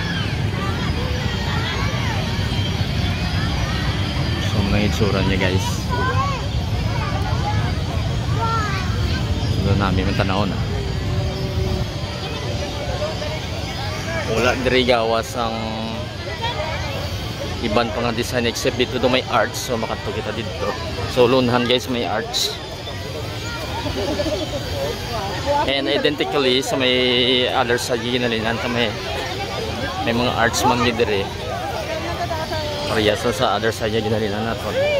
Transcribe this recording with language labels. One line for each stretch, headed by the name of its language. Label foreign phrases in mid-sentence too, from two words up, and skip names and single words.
Hiligaynon: So mga itsura niya guys. So doon namin may tanaw na. Wala diri gawas ang iban pa nga design except dito do may arch, so makadto kita dito. So lunhan guys may arch.
English: And identically
Hiligaynon: sa may
English: other side
Hiligaynon: ginalinan ta may mga arch man gid dire. Pareha sa
English: other side
Hiligaynon: ginalinan naton.